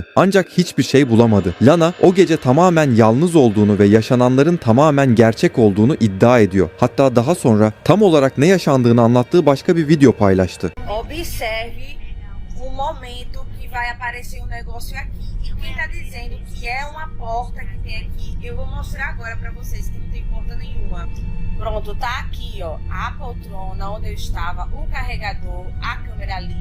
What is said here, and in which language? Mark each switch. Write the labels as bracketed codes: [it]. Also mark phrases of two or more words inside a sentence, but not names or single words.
[tr] Ancak hiçbir şey bulamadı. Lana o gece tamamen yalnız olduğunu ve yaşananların tamamen gerçek olduğunu iddia ediyor. Hatta daha sonra tam olarak ne yaşandığını anlattığı başka bir video paylaştı. [pt] Observe o momento que vai aparecer um negócio aqui. E quem tá dizendo que é uma porta que tem aqui, eu vou mostrar agora pra vocês que não tem porta nenhuma. Pronto, tá aqui, ó, a poltrona onde eu estava, o carregador, a câmera ali.